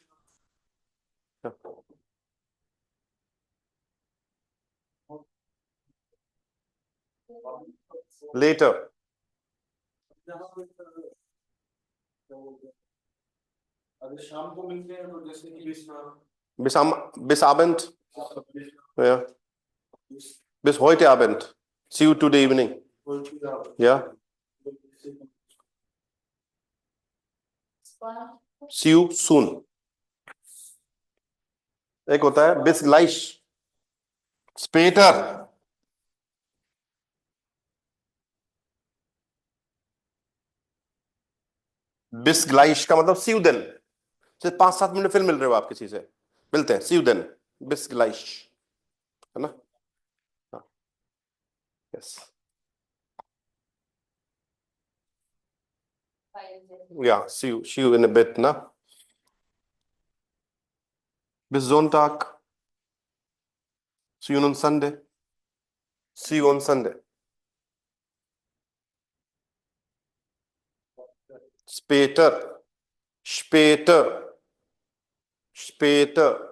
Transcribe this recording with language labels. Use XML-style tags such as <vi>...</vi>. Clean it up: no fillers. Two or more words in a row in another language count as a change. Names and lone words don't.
<hi>लेटर, अगर शाम को मिलते हैं तो जैसे कि</hi> <de>bis am bis Abend, ja, bis heute Abend,</de> <en>see you today evening, ja, see you soon।</en> <hi>एक होता है</hi> <de>bis gleich, später, bis gleich</de> <hi>का मतलब</hi> <en>see you then।</en> <hi>सिर्फ 5-7 मिनट फिर मिल रहे हो आप किसी से, मिलते हैं,</hi> <en>see you then,</en> <de>bis gleich,</de> <hi>है ना।</hi> <en>यस, या see you in a bit ना।</en> <de>bis Sonntag,</de> <en>see you on Sunday, see you on Sunday।</en> <de>später, später, später।</de>